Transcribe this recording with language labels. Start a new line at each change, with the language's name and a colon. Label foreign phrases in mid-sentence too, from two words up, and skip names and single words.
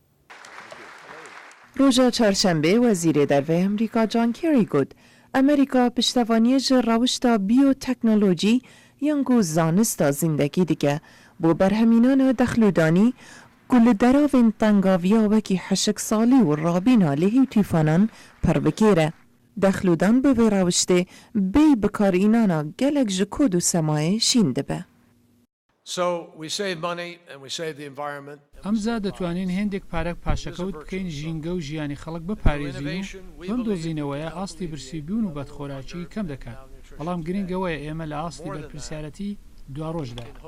Kurdish: Roja çarşembe Wezîrê Derve Amerîka John Kerry got Amerîka piştevaniyê ji rewişta biyoteknolojî yan ku zanista zîndekî dike bo berhemînana dexlûdanî ku li deravên tengaviya wekî heşik salî û rabîna lêhî tîfanan perbikêre. Dexlûdan bi vê rewiştê bê bikarînana gelek ji kod û semayê şîn dibe.
Central Kurdish: ئەمجا دەتوانین هێندێک پارەک پاشەکەوت بکەین ژینگە و ژیانی خەڵک بپارێزین و بەم دۆزینەوەیە ئاستی برسیبوون و بەدخۆراکی کەم دەکات. بەڵام گرنگەوەیە ئێمە لە ئاستی بەرپرسیارەتی دواڕۆژدا.